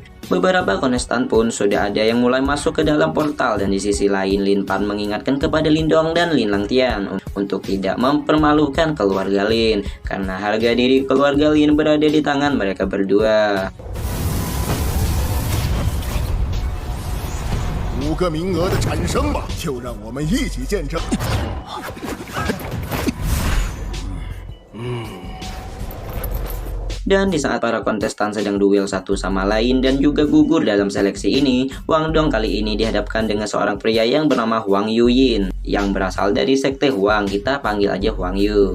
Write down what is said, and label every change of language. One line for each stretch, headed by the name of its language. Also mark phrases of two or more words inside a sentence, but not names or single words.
Indonesian: Beberapa kontestan pun sudah ada yang mulai masuk ke dalam portal, dan di sisi lain Lin Pan mengingatkan kepada Lindong dan Lin Lantian untuk tidak mempermalukan keluarga Lin, karena harga diri keluarga Lin berada di tangan mereka berdua.
Chinese: 5 个名额的产生吧，就让我们一起见证。
Indonesian: Dan di saat para kontestan sedang duel satu sama lain dan juga gugur dalam seleksi ini, Wang Dong kali ini dihadapkan dengan seorang pria yang bernama Huang Yuyin, yang berasal dari sekte Huang, kita panggil aja Huang Yu.